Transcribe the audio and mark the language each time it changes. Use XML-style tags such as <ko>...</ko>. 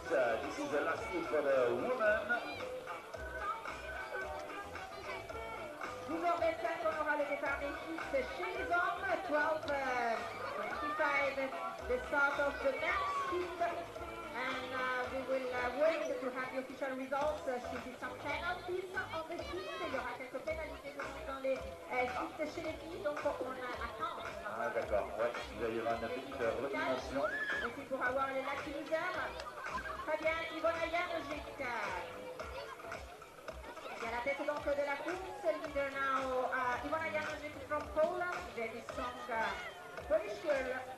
<en>This is the last heat for the women.</en> <fr>12h25, on aura le départ des filles chez les hommes.</fr> <en>12:25, the start of the men's heat. And we will wait to have the official results. Should be some penalties on the heat.</en> <fr>Il y aura quelques pénalités dans les heats chez les filles, donc on attend. Ah d'accord, ouais, il va y avoir une petite redimension. Et puis pour avoir les lacs leaders, très bien, Ivona Janovic. Et à la tête donc de la course,</fr> <en>leader now, Ivona Janovic from Poland, very strong Polish girl.</en>